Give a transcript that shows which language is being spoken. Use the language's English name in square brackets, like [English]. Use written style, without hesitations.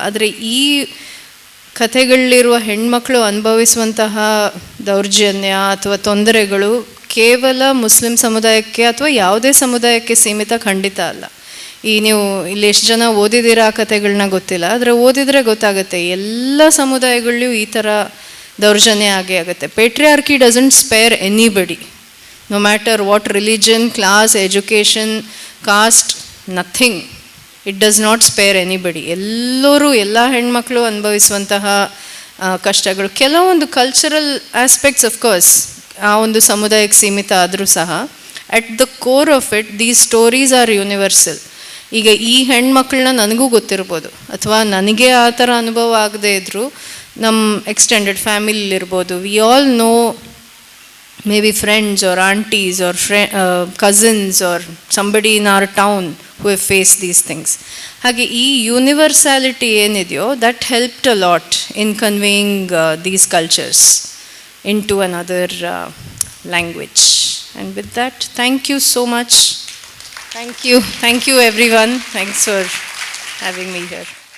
[Kannada] ಆದರೆ ಈ ಕಥೆಗಳಲ್ಲಿರುವ ಹೆಣ್ಮಕ್ಳು ಅನುಭವಿಸುವಂತಹ ದೌರ್ಜನ್ಯ ಅಥವಾ ತೊಂದರೆಗಳು ಕೇವಲ ಮುಸ್ಲಿಂ ಸಮುದಾಯಕ್ಕೆ ಅಥವಾ ಯಾವುದೇ ಸಮುದಾಯಕ್ಕೆ ಸೀಮಿತ ಖಂಡಿತ ಅಲ್ಲ. ನೀವು ಇಲ್ಲಿ ಎಷ್ಟು ಜನ ಓದಿದ್ದೀರಾ ಆ ಕಥೆಗಳನ್ನ ಗೊತ್ತಿಲ್ಲ, ಆದರೆ ಓದಿದರೆ ಗೊತ್ತಾಗುತ್ತೆ ಎಲ್ಲ ಸಮುದಾಯಗಳಲ್ಲೂ ಈ ಥರ ದೌರ್ಜನ್ಯ ಆಗೇ ಆಗುತ್ತೆ. [English] Patriarchy doesn't spare anybody, no matter what religion, class, education, caste, nothing. It does not spare anybody. [Kannada] ಎಲ್ಲರೂ, ಎಲ್ಲ ಹೆಣ್ಮಕ್ಳು ಅನುಭವಿಸುವಂತಹ ಕಷ್ಟಗಳು, ಕೆಲವೊಂದು [English] cultural aspects of course [Kannada] ಆ ಒಂದು ಸಮುದಾಯಕ್ಕೆ ಸೀಮಿತ ಆದರೂ ಸಹ, [English] At the core of it these stories are universal. [Kannada] ಈಗ ಈ ಹೆಣ್ಮಕ್ಳನ್ನ ನನಗೂ ಗೊತ್ತಿರ್ಬೋದು, ಅಥವಾ ನನಗೆ ಆ ಥರ ಅನುಭವ ಆಗದೇ ಇದ್ದರೂ ನಮ್ಮ [English] Extended ಫ್ಯಾಮಿಲಿಲಿರ್ಬೋದು, we all know maybe friends or aunties or cousins or somebody in our town who have faced these things. [Kannada] ಹಾಗೆ ಈ ಯೂನಿವರ್ಸಾಲಿಟಿ ಏನಿದೆಯೋ [English] that helped a lot in conveying these cultures into another language. And with that, thank you so much. Thank you everyone. Thanks for having me here.